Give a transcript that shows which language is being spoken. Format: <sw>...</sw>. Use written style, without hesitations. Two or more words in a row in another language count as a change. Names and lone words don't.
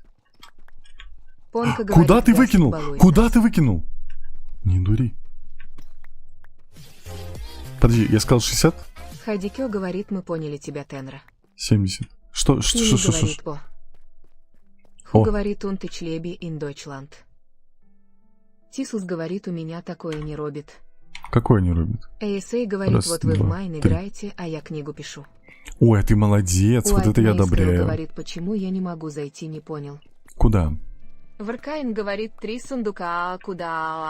<ru>Понка говорит, Куда ты Гасик выкинул? балует Куда нас. ты выкинул? Не дури. Подожди, я сказал 60? Хайдикё говорит, мы поняли тебя, Тенра. 70. Что? Пими говорит о. Ху говорит, он ты члеби</ru> <de>in Deutschland.</de> <ru>Тисус говорит, у меня такое не робит. Какой не рубит? ASA говорит, Раз, вот вы в два, Майн три. играете, а я книгу пишу. Ой, ты молодец, вот это я White Maze одобряю. говорит, почему я не могу зайти, не понял. Куда? Варкайн говорит, 3 сундука, а куда?</ru>